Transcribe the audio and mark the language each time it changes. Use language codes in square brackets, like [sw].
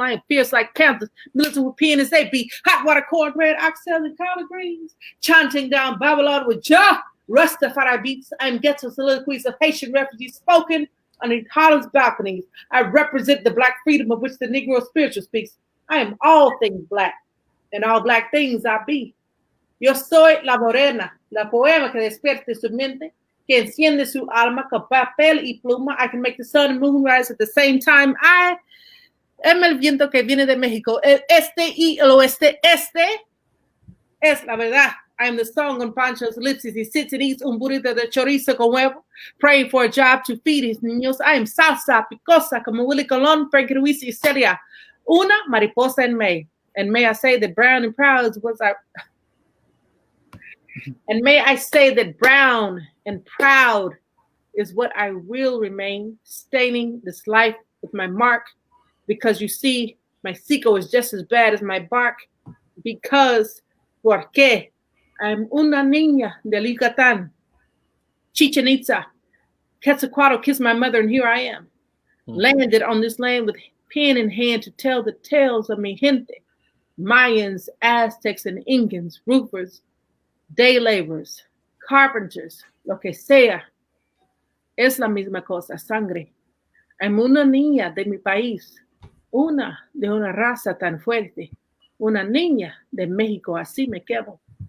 [en] I am fierce like panthers, militant with PNSA beat, hot water, cornbread, oxtails, and collard greens. Chanting down Babylon with Jah, Rastafari beats. I am ghetto soliloquies of Haitian refugees spoken underneath Harlem's balconies. I represent the black freedom of which the Negro spiritual speaks. I am all things black, and all black things I be. [es] Yo soy la morena, la poema que despierte su mente, que enciende su alma con papel y pluma. [en] I can make the sun and moon rise at the same time. I am [es] el viento que viene de México. El este y el oeste. Este es la verdad. [en] I am the song on Pancho's lips as he sits and eats [es] un burrito de chorizo con huevo, [en] praying for a job to feed his niños. I am salsa, [es] picosa, como Willy Colón, Frankie Ruiz y Celia. Una mariposa en [en] May. And may I say that brown and proud was our... And may I say that brown and proud is what I will remain, staining this life with my mark, because you see, my cico is just as bad as my bark, because, porque I'm [es] una niña de Yucatán, [en] Chichen Itza, Quetzalcoatl kissed my mother, and here I am, landed on this land with pen in hand to tell the tales of [es] mi gente, [en] Mayans, Aztecs, and Incans, roofers, day laborers, carpenters, [es] lo que sea, es la misma cosa, sangre. [en] I'm una niña de mi país, una de una raza tan fuerte, una niña de México, así me quedo.